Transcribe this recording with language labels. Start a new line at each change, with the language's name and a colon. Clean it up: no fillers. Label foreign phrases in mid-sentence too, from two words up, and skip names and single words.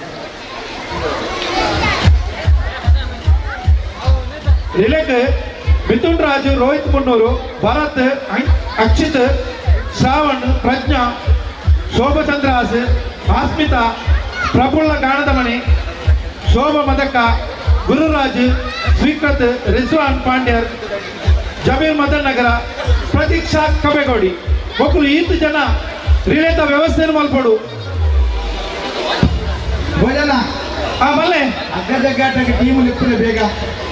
Tulu: ರಿಲೇಕ್ ಮಿಥುನ್ ರಾಜು, ರೋಹಿತ್ ಮುನ್ನೂರು, ಭರತ್, ಅಕ್ಷಿತ್, ಶ್ರಾವಣ್, ಪ್ರಜ್ಞಾ, ಶೋಭಚಂದ್ರಾಸ್, ಆಸ್ಮಿತಾ, ಪ್ರಫುಲ್ಲ ಗಾಣದಮಣಿ, ಶೋಭ ಮದಕ, ಗುರುರಾಜ್, ಸ್ವೀಕೃತ್, ರಿಜ್ವಾನ್ ಪಾಂಡ್ಯರ್, ಜಮೀರ್ ಮದನ್ ನಗರ, ಪ್ರತೀಕ್ಷಾ ಕಬೇಗೌಡಿ ಒಕ್ಕಲು ಈತು ಜನ ರಿಲೇತ ವ್ಯವಸ್ಥೆಯನ್ನು ಮಲ್ಪಡು. ಭೋಜನ ಮಲ್ಲೆ ಅಗ್ಗದಗ್ಗಾಟಕ್ಕೆ ಟೀಮ್ ಲಿಪ್ಪಲೆ ಬೇಗ